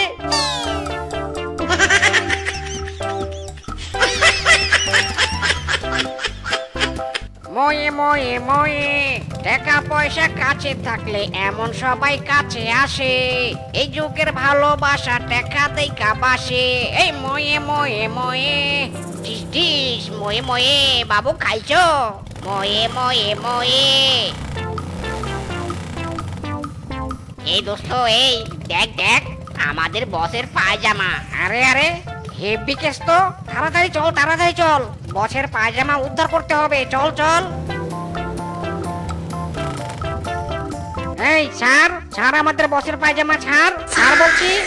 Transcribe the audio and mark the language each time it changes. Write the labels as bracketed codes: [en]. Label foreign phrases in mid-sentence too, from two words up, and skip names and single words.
[bn] ময়ে ময়ে ময়ে, টাকা পয়সা কাছে থাকলে এমন সবাই কাছে আসে। এই যুগের ভালোবাসা টাকা দেখা বাসে। এই ময়ে ময়ে ময়ে, টিস টিস ময়ে ময়ে, বাবু খাইছো? ময়ে ময়ে ময়ে। এই দোস্ত এই দেখ দেখ, আমাদের বসের পায়জামা। আরে আরে [en] heavy case [bn] তো, তাড়াতাড়ি চল তাড়াতাড়ি চল, বসের পায়জামা উদ্ধার করতে হবে। চল চল। এই ছাড় ছাড়, আমাদের বসের পায়জামা ছাড়, ছাড় বলছি।